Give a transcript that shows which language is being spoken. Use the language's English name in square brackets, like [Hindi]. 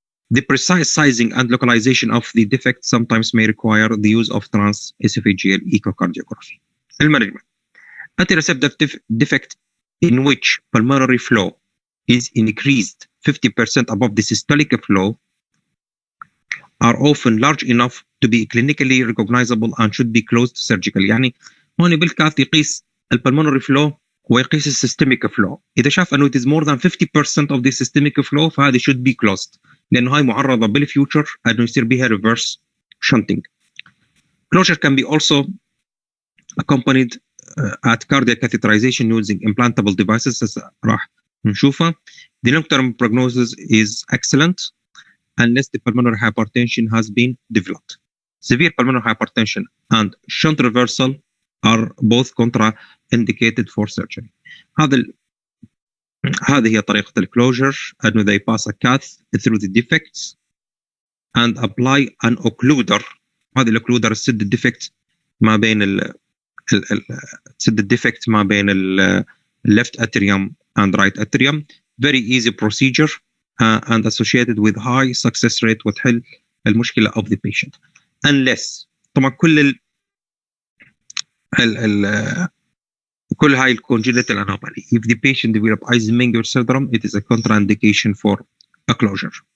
[English] The precise sizing and localization of the defect sometimes may require the use of transesophageal echocardiography. Management. Atrial defect in which pulmonary flow is increased 50% above the systolic flow are often large enough to be clinically recognizable and should be closed surgically. [Arabic] يعني هون بالكاث يقيس البلمونري فلو ويقيس السيستميك فلو. إذا شاف أنه [English] it is more than 50% of the systemic flow فهذه should be closed [Arabic] لأنه هاي معرضة بالفيوتشر أنه يصير بها [English] reverse shunting. Closure can be also accompanied at cardiac catheterization using implantable devices [Arabic] راح نشوفها. [English] The long-term prognosis is excellent unless the pulmonary hypertension has been developed. Severe pulmonary hypertension and shunt reversal are both contraindicated for surgery. [Arabic] هذه هي طريقة الكلوجر أنه [English] they pass a cath through the defects and apply an occluder. [Arabic] هذا الأوكلودر تسد الديفكت ما بين تسد الديفكت ما بين [English] left atrium and right atrium. Very easy procedure and associated with high success rate [Arabic] وتحل المشكلة [English] of the patient. [Arabic] Unless طبعا كل هاي congenital anomaly. [English] If the patient develop Eisenmenger syndrome, it is a contraindication for a closure.